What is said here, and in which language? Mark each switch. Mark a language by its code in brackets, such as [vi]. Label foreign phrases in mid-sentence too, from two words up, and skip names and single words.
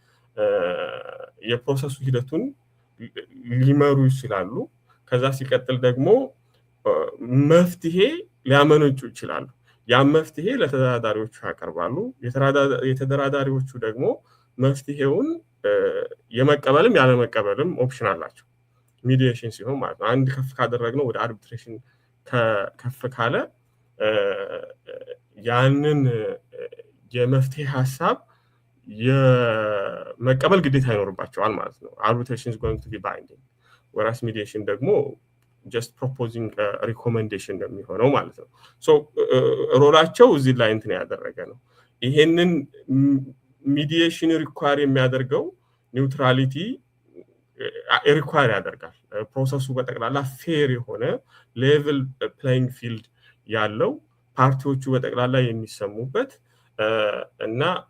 [am] የፕሮሰሱ ሂደቱን ሊመሩ ይችላሉ። ከዛ ሲቀጥል ደግሞ መፍትሄ ሊያመነጩ ይችላሉ። ያን መፍትሄ ለተደራዳሪዎቹ ያቀርባሉ። የተደራዳሪዎቹ ደግሞ መፍትሄውን የመቀበልም ያለመቀበልም ኦፕሽን አላቸው። ሚዲዬሽን ሲሆን ማለት ነው። አንድ ከፍ ካደረግነው ወደ አርቢትሬሽን ከፍ ካለ ያንን የመፍትሄ ሀሳብ የመቀበል ግዴታ ይኖርባቸዋል ማለት ነው። አርቢትሬሽን [en] is going to be binding whereas [am] ሚዲዬሽን ደግሞ [en] just proposing a recommendation [am] እንደሚሆነው ማለት ነው። ሮላቸው እዚህ ላይ እንትን ያደረገ ነው። ይሄንን ሚዲዬሽን ሪኳየር የሚያደርገው ኒውትራሊቲ ሪኳየር ያደርጋል። ፕሮሰሱ በጠቅላላ ፌር የሆነ [en] level playing field [am] ያለው ፓርቲዎቹ በጠቅላላ የሚሰሙበት እና